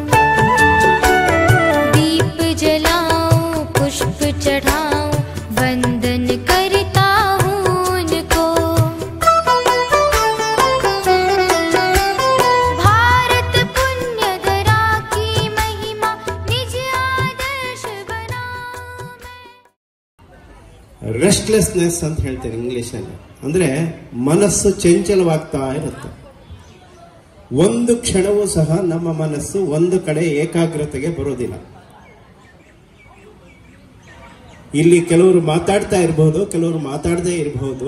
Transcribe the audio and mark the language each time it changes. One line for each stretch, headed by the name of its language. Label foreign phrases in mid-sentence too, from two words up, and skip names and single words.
Hindi: दीप जलाऊं, पुष्प चढ़ाऊं, वंदन करता हूँ उनको। भारत पुण्य धरा की महिमा निज आदर्श बनाऊं मैं।
Kannada: ರೆಸ್ಟ್ಲೆಸ್ನೆಸ್ ಅಂತ ಹೇಳ್ತಾರೆ ಇಂಗ್ಲಿಷಲ್ಲಿ. ಅಂದ್ರೆ ಮನಸ್ಸು ಚಂಚಲವಾಗ್ತಾ ಇರುತ್ತೆ. ಒಂದು ಕ್ಷಣವೂ ಸಹ ನಮ್ಮ ಮನಸ್ಸು ಒಂದು ಕಡೆ ಏಕಾಗ್ರತೆಗೆ ಬರೋದಿಲ್ಲ. ಇಲ್ಲಿ ಕೆಲವರು ಮಾತಾಡ್ತಾ ಇರಬಹುದು, ಕೆಲವರು ಮಾತಾಡದೇ ಇರಬಹುದು.